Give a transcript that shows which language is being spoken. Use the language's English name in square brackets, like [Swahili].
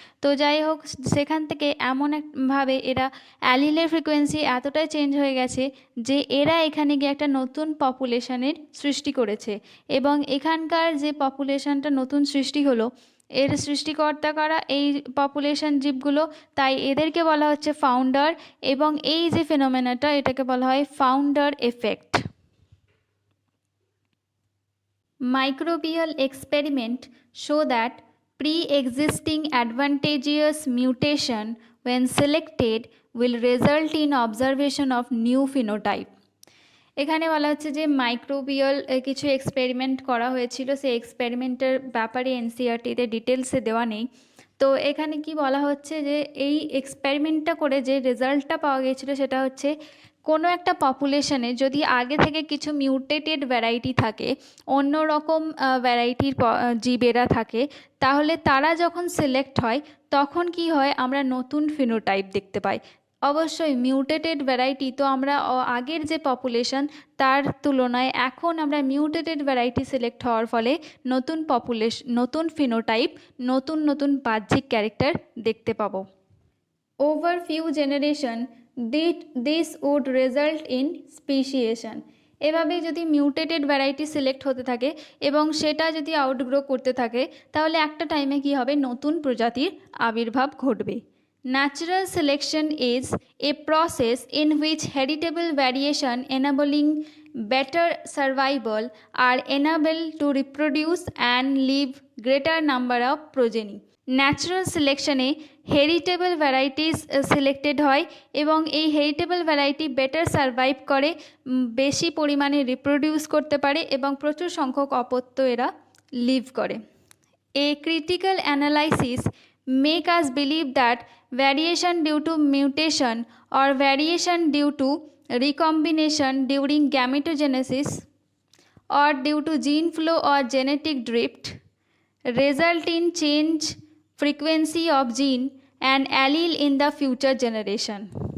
[Bangla] তো যাই হোক, সেখান থেকে এমন একভাবে এরা অ্যালিলের ফ্রিকোয়েন্সি এতটাই চেঞ্জ হয়ে গেছে যে এরা এখানে গিয়ে একটা নতুন পপুলেশনের সৃষ্টি করেছে, এবং এখানকার যে পপুলেশনটা নতুন সৃষ্টি হলো এর সৃষ্টিকর্তা কারা, এই পপুলেশন জীবগুলো, তাই এদেরকে বলা হচ্ছে ফাউন্ডার। এবং এই যে ফেনোমেনাটা এটাকে বলা হয় founder effect. [English] Microbial experiment show that pre-existing advantageous mutation when selected will result in observation of new phenotype. [Bangla] এখানে বলা হচ্ছে যে মাইক্রোবিয়াল কিছু এক্সপেরিমেন্ট করা হয়েছিল, সেই এক্সপেরিমেন্টের ব্যাপারে এনসিইআরটিতে ডিটেলসে দেওয়া নেই। তো এখানে কি বলা হচ্ছে যে এই এক্সপেরিমেন্টটা করে যে রেজাল্টটা পাওয়া গিয়েছিল সেটা হচ্ছে কোনো একটা পপুলেশনে যদি আগে থেকে কিছু মিউটেটেড ভ্যারাইটি থাকে, অন্য রকম ভ্যারাইটির জীবেরা থাকে, তাহলে তারা যখন সিলেক্ট হয় তখন কি হয়, আমরা নতুন ফিনোটাইপ দেখতে পাই। অবশ্যই মিউটেটেড ভ্যারাইটি তো আমরা আগের যে পপুলেশন তার তুলনায় এখন আমরা মিউটেটেড ভ্যারাইটি সিলেক্ট হওয়ার ফলে নতুন ফিনোটাইপ, নতুন নতুন বাহ্যিক ক্যারেক্টার দেখতে পাবো। [English] Over few generation this would result in speciation. [Bangla] এভাবে যদি মিউটেটেড ভ্যারাইটি সিলেক্ট হতে থাকে এবং সেটা যদি আউটগ্রো করতে থাকে, তাহলে একটা টাইমে কি হবে, নতুন প্রজাতির আবির্ভাব ঘটবে। [English] Natural selection is a process in which heritable variation enabling better survival are enabled to reproduce and leave greater number of progeny. [Bangla] Natural সিলেকশনে heritable varieties selected হয় এবং এই হেরিটেবল ভ্যারাইটি বেটার সারভাইভ করে, বেশি পরিমাণে রিপ্রোডিউস করতে পারে এবং প্রচুর সংখ্যক অপত্য এরা লিভ করে। [English] A critical analysis make us believe that variation due to mutation or variation due to recombination during gametogenesis or due to gene flow or genetic drift result in change frequency of gene and allele in the future generation.